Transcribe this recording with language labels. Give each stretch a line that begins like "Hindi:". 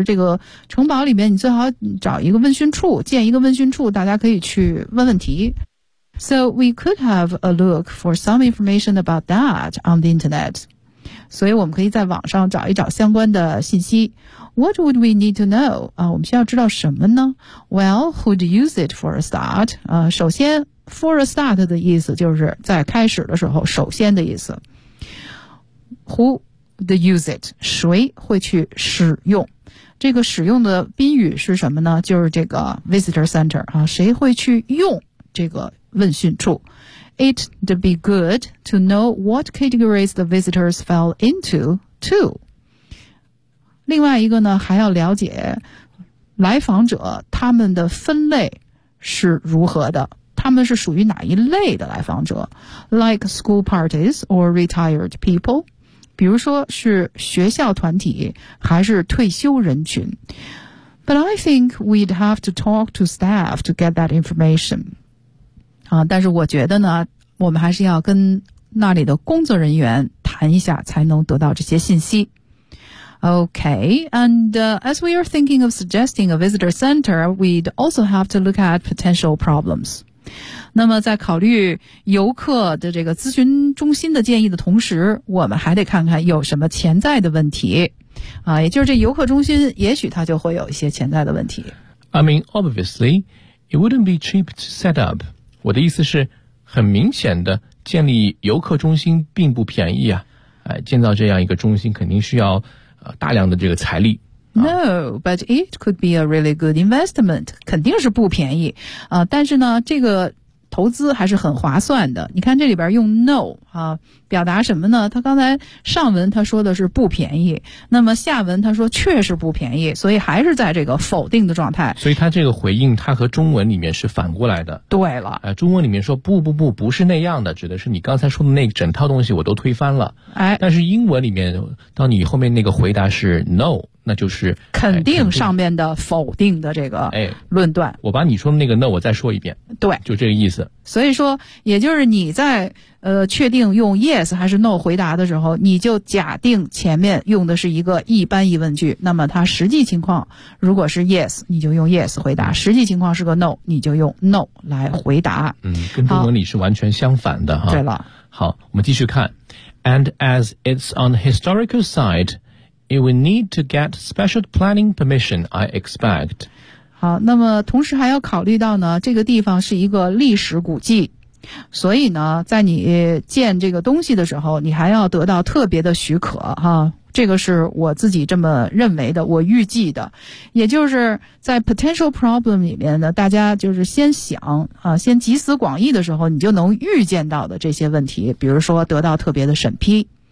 Chinese: 这个城堡里面你最好找一个问询处，建一个问询处，大家可以去问问题。
English: So we could have a look for some information about that on the internet.
Chinese: 所以我们可以在网上找一找相关的信息。
English: What would we need to know?
Chinese: 啊，我们需要知道什么呢？
English: Well, who'd use it for a start?
Chinese: 啊，首先 for a start 的意思就是在开始的时候，首先的意思。
English: Who'd use it?
Chinese: 谁会去使用？这个使用的宾语是什么呢？就是这个 visitor center 啊，谁会去用这个问询处？
English: It'd be good to know what categories the visitors fell into too.
Chinese: 另外一个呢，还要了解来访者他们的分类是如何的，他们是属于哪一类的来访者 ，
English: like school parties or retired people，
Chinese: 比如说是学校团体还是退休人群。
English: But I think we'd have to talk to staff to get that information。
Chinese: 啊，但是我觉得呢，我们还是要跟那里的工作人员谈一下，才能得到这些信息。
English: Okay, and、as we are thinking of suggesting a visitor center, we'd also have to look at potential problems.
Chinese: 那么在考虑游客的这个咨询中心的建议的同时，我们还得看看有什么潜在的问题。啊，也就是这游客中心也许它就会有一些潜在的问题。
English: I mean, obviously, it wouldn't be cheap to set up.
Chinese: 我的意思是，很明显的建立游客中心并不便宜啊。建造这样一个中心肯定需要大量的这个财力。
English: No, but it could be a really good investment.
Chinese: 肯定是不便宜。但是呢这个投资还是很划算的。你看这里边用 no, 啊表达什么呢，他刚才上文他说的是不便宜。那么下文他说确实不便宜，所以还是在这个否定的状态。所以他这个回应他和中文里面是反过来的。对了。中文里面说不不不不是那样的，指的是你刚才说的那整套东西我都推翻了。哎。但是英文里面当你后面那个回答是 no。那就是肯定上面的否定的这个论断、哎、我把你说的那个那我再说一遍，对，就这个意思。所以说也就是你在确定用 yes 还是 no 回答的时候，你就假定前面用的是一个一般疑问句，那么它实际情况如果是 yes 你就用 yes 回答，实际情况是个 no 你就用 no 来回答。嗯，跟中文里是完全相反的哈。对了，好，我们继续看。
English: And as it's on the historical siteIt will need to get special planning permission, I expect.
Chinese: 好，那么同时还要考虑到呢，这个地方是一个历史古迹，所以呢，在你建这个东西的时候，你还要得到特别的许可哈。这个是我自己这么认为的，我预计的。也就是在 potential problem 里面呢，大家就是先想啊，先集思广益的时候，你就能预见到的这些问题，比如说得到特别的审批。